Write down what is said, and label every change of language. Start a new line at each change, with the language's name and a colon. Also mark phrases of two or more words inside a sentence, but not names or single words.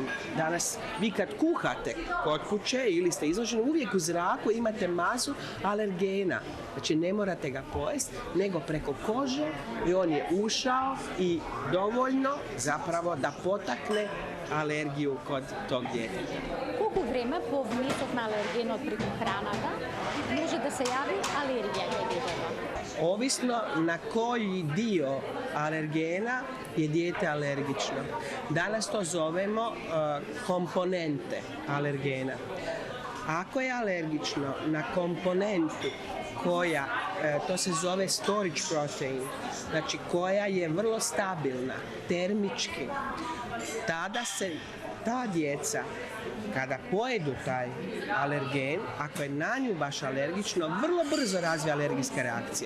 Croatian: Danas, vi kad kuhate kod kuće ili ste izloženi, uvijek u zraku imate masu alergena. Znači, ne morate ga pojesti, nego preko kože i on je ušao i dovoljno zapravo da potakne alergiju kod tog djeteta.
Macedonian: Колку време по внесот на алергенот преку храната може да се јави алергија кај детето?
Croatian: Ovisno na koji dio alergena je dijete alergično. Danas to zovemo komponente alergena. Ako je alergično na komponentu koja, to se zove
English: storage protein,
Croatian: znači koja je vrlo stabilna termički, tada se ta djeca, kada pojedu taj alergen, ako je na nju baš alergično, vrlo brzo razvija alergijska reakcija.